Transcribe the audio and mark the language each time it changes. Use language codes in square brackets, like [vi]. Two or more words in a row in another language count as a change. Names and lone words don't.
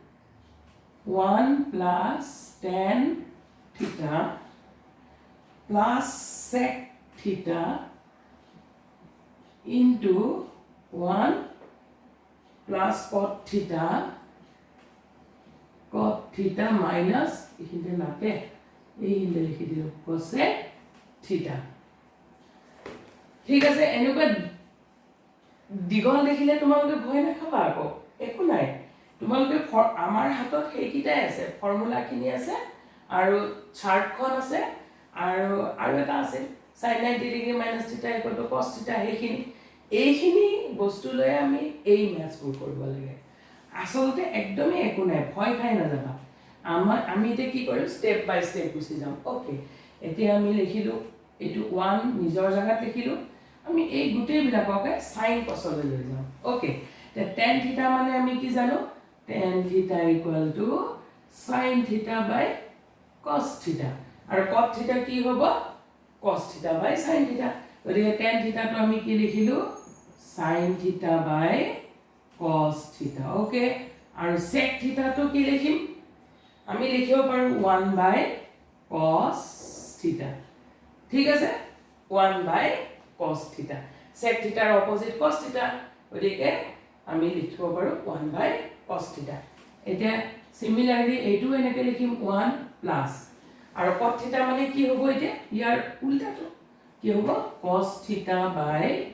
[en] plus tan theta plus sec theta into 1 plus cot theta minus [as] এইখিনিতে নাতে এইখিনিতে লিখি দিলো [en] cosec theta [as] ঠিক আছে এনেকুৱা দিগল দেখিলে তোমালোকে ভয় নাখাবা আকৌ একো নাই তোমালোকে আমাৰ হাতত হেকিটাই আছে ফৰ্মুলা খিনি আছে আৰু চাৰ্টখন আছে আৰু এটা আছে [en] sin 90 degree minus theta equal to cos theta [as] এইখিনি বস্তু লৈ আমি এই ম্যাথবোৰ কৰিব লাগে আসলতে একদমই একো নাই ভয় খাই না যাবা আমি এটা কি কৰিম [en] step by step [as] গুছি যাম ওকে এতিয়া আমি লিখিলো এটো 1 নিজৰ জায়গাত লিখিলো আমি এই গুটেই বিলাককে sin cos লৈ লৈ যাম ওকে তে [en] tan theta [as] মানে আমি কি জানো [en] tan theta equal to sin theta by cos theta আৰু cos theta [as] কি হ'ব [en] cos theta by sin theta [as] গতিকে [en] tan theta [as] তো আমি কি লিখিলো [en] sin theta by cos theta okay [as] আৰু sec theta তো কি লিখিম আমি লিখিব পাৰো [en] 1 by cos theta [as] ঠিক আছে [en] 1 by cos theta sec theta [as] ৰ অপোজিট cos theta গতিকে আমি লিখিব পাৰো [en] 1 by cos theta [as] এতিয়া সিমিলাৰলি এইটো এনেকৈ লিখিম 1 প্লাস আৰু [en] cos theta [as] মানে কি হ'ব এতিয়া ইয়াৰ উল্টাটো কি হ'ব [en] cos theta by